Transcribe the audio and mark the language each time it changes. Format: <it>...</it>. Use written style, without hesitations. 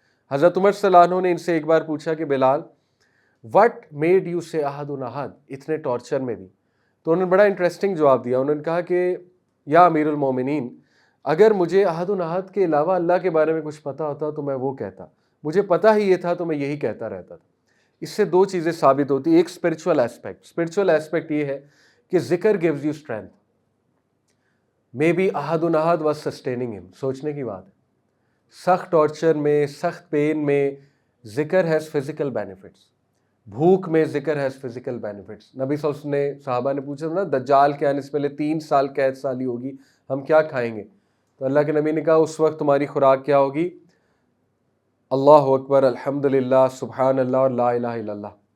<ur>حضرت عمر صلی اللہ عنہ نے ان سے ایک بار پوچھا کہ بلال</ur> <en>what made you say</en> <ur>احد احد اتنے ٹارچر میں بھی؟ تو انہوں نے بڑا انٹرسٹنگ جواب دیا. انہوں نے کہا کہ یا امیر المومنین، اگر مجھے احد احد کے علاوہ اللہ کے بارے میں کچھ پتا ہوتا تو میں وہ کہتا، مجھے پتا ہی یہ تھا تو میں یہی کہتا رہتا تھا. اس سے 2 چیزیں ثابت ہوتی. ایک</ur> <en>spiritual aspect</en> <ur>یہ ہے کہ ذکر</ur> <en>gives you strength. Maybe ahad was sustaining him.</en> <ur>سوچنے کی بات ہے. سخت ٹارچر میں, سخت پین میں ذکر</ur> <en>Has physical benefits.</en> <ur>بھوک میں ذکر</ur> <en>Has physical benefits.</en> <ur>نبی صلی اللہ علیہ وسلم نے صحابہ نے پوچھا تھا نا, دجال کے آنے سے پہلے 3 سال قید سالی ہوگی, ہم کیا کھائیں گے؟ تو اللہ کے نبی نے کہا اس وقت تمہاری خوراک کیا ہوگی؟ اللہ اکبر, الحمدللہ, سبحان اللہ اور لا الہ الا اللہ.</ur>